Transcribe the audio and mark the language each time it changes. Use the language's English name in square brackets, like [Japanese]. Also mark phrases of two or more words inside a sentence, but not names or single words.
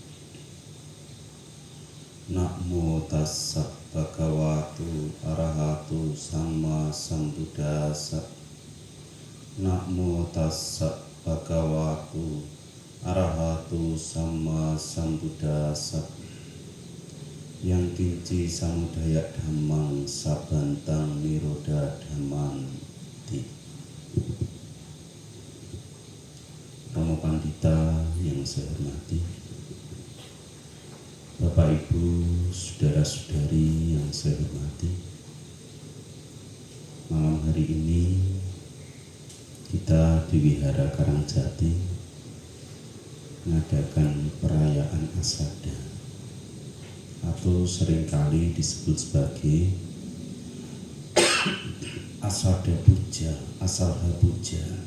[Pali] Namo tassa bhagavato arahato sama sambuddhassa. Namo tassa bhagavato arahato sama sambuddhassa. Yang kinci samudaya dhammang sabantang niroda dhammang. [Indonesian] Romo Pandita yang saya hormati, Bapak Ibu, saudara-saudari yang saya hormati, malam hari ini kita di Wihara Karangjati mengadakan perayaan Asada atau seringkali disebut sebagai Asada Puja, Asalha Puja.